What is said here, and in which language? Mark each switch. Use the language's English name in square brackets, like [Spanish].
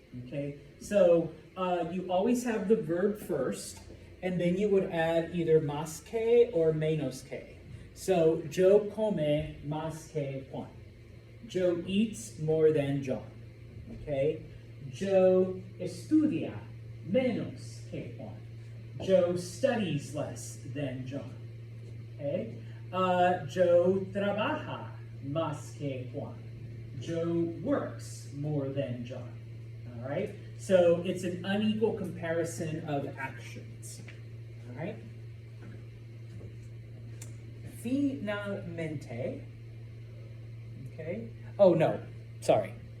[English] Okay? So you always have the verb first, and then you would add either más que or menos que. So, [Spanish] Joe come más que Juan. [English] Joe eats more than John. Okay? [Spanish] Joe estudia menos que Juan. [English] Joe studies less than John. Okay? [Spanish] Joe trabaja más que Juan. [English] Joe works more than John. All right? So, it's an unequal comparison of actions. All right? [Spanish] Finalmente. [English] Okay. Oh, no. Sorry.